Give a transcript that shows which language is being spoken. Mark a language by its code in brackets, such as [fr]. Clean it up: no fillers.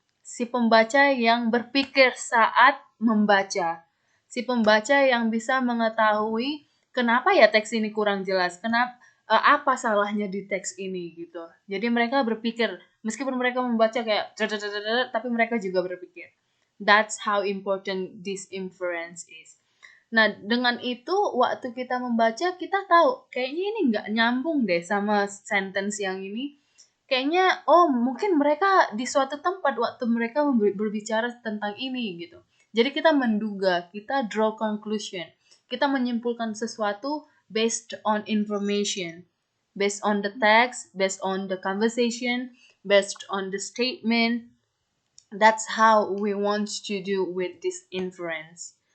[id] Si pembaca yang berpikir saat membaca. Si pembaca yang bisa mengetahui kenapa ya teks ini kurang jelas. Apa salahnya di teks ini gitu. Jadi mereka berpikir, meskipun mereka membaca kayak tapi mereka juga berpikir. [en] That's how important this inference is. [id] Nah, dengan itu waktu kita membaca kita tahu kayaknya ini nggak nyambung deh sama sentence yang ini. Kayaknya mungkin mereka di suatu tempat waktu mereka berbicara tentang ini gitu. Jadi kita menduga, kita [en] draw conclusion, [id] kita menyimpulkan sesuatu [en] based on information, based on the text, based on the conversation, based on the statement. That's how we want to do with this inference.